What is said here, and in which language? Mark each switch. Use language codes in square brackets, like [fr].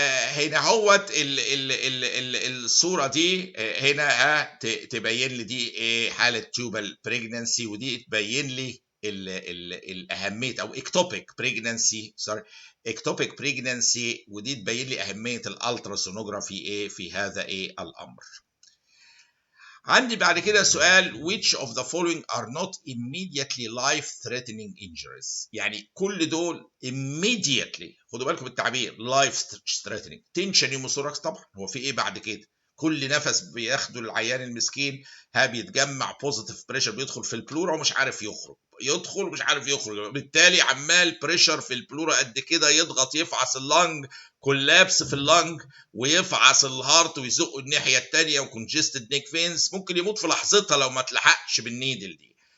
[ar] هنا هوت الصوره دي هنا تبين لي دي حاله تيوبال بريجنانسي، ودي تبين لي الاهميه، او اكتوبيك بريجنانسي، اكتوبيك بريجنانسي، ودي تبين لي اهميه الالتراسونوجرافي في هذا الامر. عندي بعد كده سؤال [en] which of the following are not immediately life-threatening injuries، [ar] يعني كل دول immediately، خدوا بالكم بالتعبير life-threatening. تنشن يوموثوركس طبعا، هو في بعد كده كل نفس بياخده العيان المسكين بيتجمع بوزيتيف بريشر، بيدخل في البلورا ومش عارف يخرج، يدخل ومش عارف يخرج، بالتالي عمال بريشر في البلورا قد كده يضغط يفعص اللنج، كولابس في اللنج، ويفعص الهارت ويزقه الناحيه الثانيه، وكونجستد نيك فينز، ممكن يموت في لحظتها لو ما تلحقش بالنيدل دي.